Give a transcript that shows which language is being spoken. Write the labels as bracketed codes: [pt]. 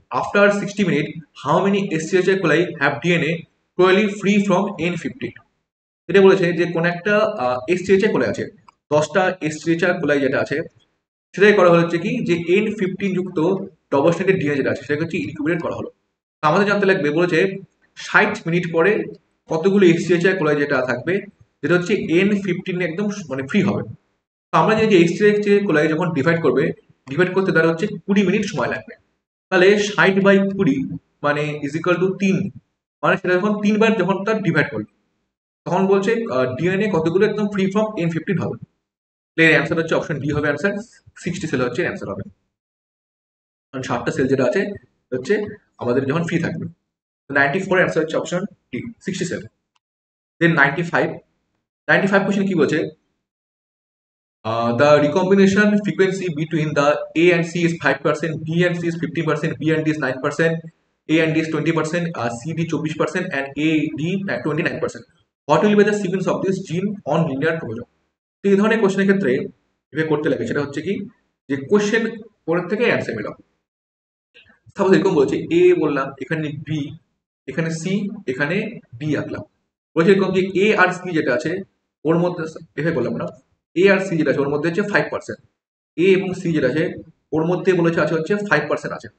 [en] After 60 minutes, how many Escherichia coli have DNA clearly free from N15? [bn] এটা বলেছে যে কোন একটা Escherichia coli আছে, 10টা Escherichia coli যেটা আছে সেটাই করা হচ্ছে কি, যে N15 যুক্ত ডবল স্ট্র্যান্ডেড ডিএনএ যেটা আছে সেটাকে হচ্ছে ইনকিউবেট করা হলো। তো আমাদের জানতে লাগবে, বলেছে 60 মিনিট পরে কতগুলো এসটিএইচআই কোলাই যেটা থাকবে, যেটা হচ্ছে N15 একদম মানে ফ্রি হবে। তো আমরা যে এসটিএইচআই কোলাই যখন ডিভাইড করবে, ডিভাইড করতে তার হচ্ছে 20 মিনিট সময় লাগবে। তাহলে 60/20 মানে ইজিক্যাল টু 3, মানে সেটা যখন 3বার যখন তার ডিভাইড করবে, তখন বলছে ডিএনএ কতগুলো একদম ফ্রি ফ্রম N15 হবে। এর অ্যান্সার হচ্ছে অপশন ডি হবে অ্যান্সার। 60 সেল হচ্ছে অ্যান্সার হবে, কারণ 60টা সেল যেটা আছে হচ্ছে আমাদের যখন ফ্রি থাকবে। 94 অ্যান্সার হচ্ছে অপশন ডি, 60 সেল। দেন 95। 95 কোশ্চেন কি বলছে, [en] the recombination frequency between the A and C is 5%, B and C is 50%, B and D is 9%, A and D is 20%, C D 24%, and A D 29%. What will be the sequence of this gene on linear chromosome? [bn] তো এই ধরনের কোশ্চেনের ক্ষেত্রে এভাবে করতে লাগে, সেটা হচ্ছে কি, যে কোশ্চেন পরের থেকে অ্যান্সার মেলাও। সাপোজ এরকম বলছে এ বললাম, এখানে বি, এখানে সি, এখানে ডি আঁকলাম। বলছে এরকম যে এ আর সি যেটা আছে ওর মধ্যে, এভাবে বললাম না, এ আর সি যেটা আছে ওর মধ্যে হচ্ছে 5%, এ এবং সি যেটা আছে ওর মধ্যে বলেছে আছে হচ্ছে 5% আছে।